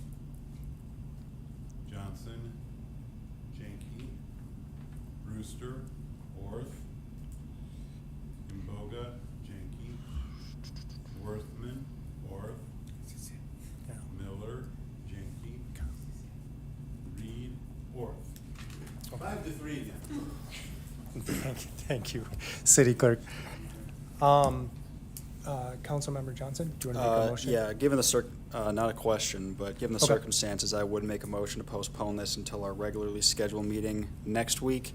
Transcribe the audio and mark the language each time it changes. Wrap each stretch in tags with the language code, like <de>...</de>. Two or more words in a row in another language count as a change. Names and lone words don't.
<en>Johnson, Jenke. Brewster, Orth. Imboga, Jenke. Worthman, Orth. Miller, Jenke. Reed, Orth. 5-3 again. Thank you, City Clerk. Councilmember Johnson, do you want to make a motion? Yeah, given the not a question, but given the Okay. circumstances, I would make a motion to postpone this until our regularly scheduled meeting next week.</en>